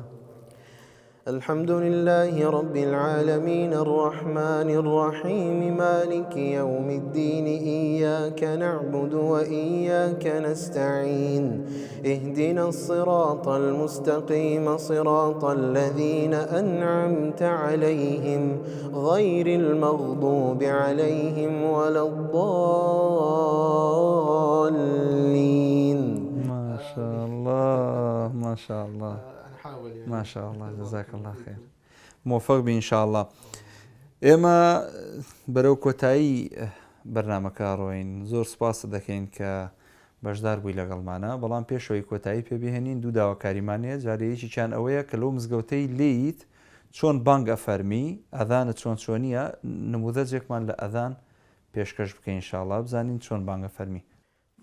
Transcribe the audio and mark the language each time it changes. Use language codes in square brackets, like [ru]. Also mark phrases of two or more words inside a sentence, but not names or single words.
[ar] الحمد لله رب العالمين الرحمن الرحيم مالك يوم الدين إياك نعبد وإياك نستعين اهدنا الصراط المستقيم صراط الذين أنعمت عليهم غير المغضوب عليهم ولا الضالين. ما شاء الله ما شاء الله ما شاء الله. جزاك الله خير. موفق بي إن شاء الله. [ckb] ئێمە بەرەو کۆتایی بەرنامەکە ڕۆین. زۆر سوپاس دەکەین کە بەشدار بووی لەگەڵمانە، بەڵام پێشەوەی کۆتایی پێبێهێنین دوو داواکاریمانەیە. جارەیەکی ئەوەیە کە لەو مزگەوتەی لێیت چۆن بانگ ئەفەرمی، ئەذانت چۆن چۆنیە، نموذەجێکمان لە ئەذان پێشکەش بکەین ئینشاءالله بزانین چۆن بانگ ئەفەرمی.